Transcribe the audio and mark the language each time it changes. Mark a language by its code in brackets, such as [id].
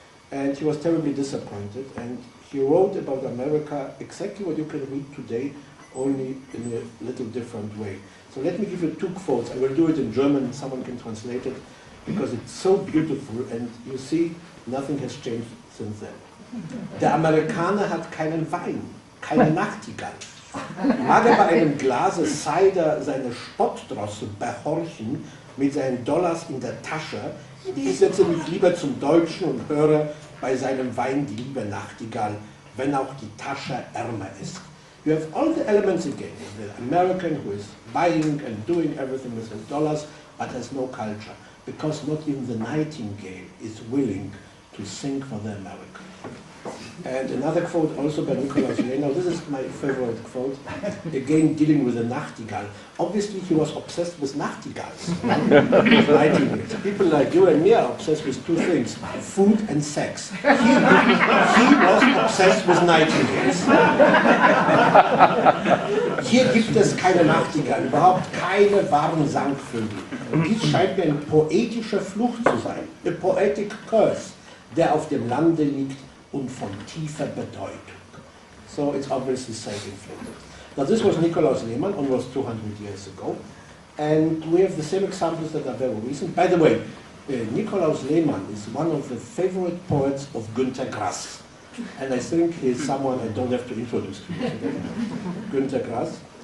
[en] And he was terribly disappointed. And he wrote about America exactly what you can read today, only in a little different way. So let me give you two quotes. I will do it in German, someone can translate it, because it's so beautiful, and you see, nothing has changed since then. [de] Der Amerikaner hat keinen Wein, keine Nachtigall. Mag er bei einem Glase Cider seine Spottdrossel behorchen, mit seinen Dollars in der Tasche, ich setze mich lieber zum Deutschen und höre bei seinem Wein die liebe Nachtigall, wenn auch die Tasche ärmer ist. [en] You have all the elements again. The American who is buying and doing everything with his dollars, but has no culture, because not even the nightingale is willing to sing for the American. And another quote also by Nikolaus Lehmann. This is my favorite quote, again dealing with the Nachtigall. Obviously he was obsessed with nachtigalls. Nightingales. People like you and me are obsessed with two things, food and sex. He was obsessed with nightingales. [de] Hier gibt es keine Nachtigall, überhaupt keine wahren Sangvögel. Und dies scheint mir ein poetischer Fluch zu sein, [en] a poetic curse, [de] der auf dem Lande liegt und von tiefer Bedeutung. [en] So it's obviously self-inflicted. Now this was Nikolaus Lehmann, almost 200 years ago, and we have the same examples that are very recent. By the way, Nikolaus Lehmann is one of the favorite poets of Günter Grass, and I think he's someone I don't have to introduce to you today. Günter Grass.